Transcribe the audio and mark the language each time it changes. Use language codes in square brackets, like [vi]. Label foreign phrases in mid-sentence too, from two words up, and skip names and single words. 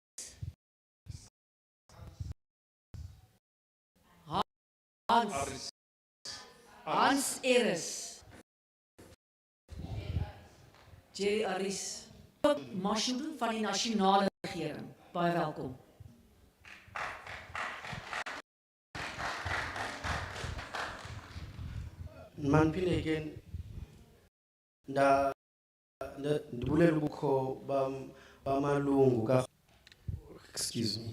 [af] Hans Harris. Jerry Harris. Ook Mashudu van die nasionale regering. Baie welkom. [xh] Manphinde ke ndibulela ubukho bamalungu ka [en] excuse me.